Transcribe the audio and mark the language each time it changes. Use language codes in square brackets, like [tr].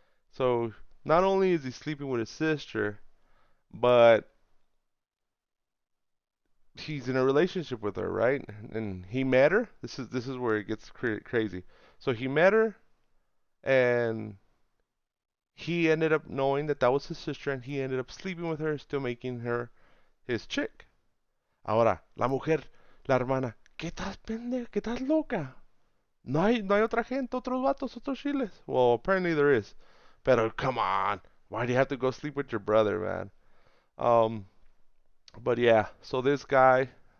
[en] So not only is he sleeping with his sister, but he's in a relationship with her, right? And he met her. This is where it gets crazy. So he met her, and he ended up knowing that was his sister, and he ended up sleeping with her, still making her his chick. [es] Ahora, la mujer, la hermana, ¿qué estás pendeja? ¿Qué estás loca? No hay otra gente, otros vatos, otros chiles. [en] Well, apparently there is. Pero come on, why do you have to go sleep with your brother, man? But yeah, so this guy,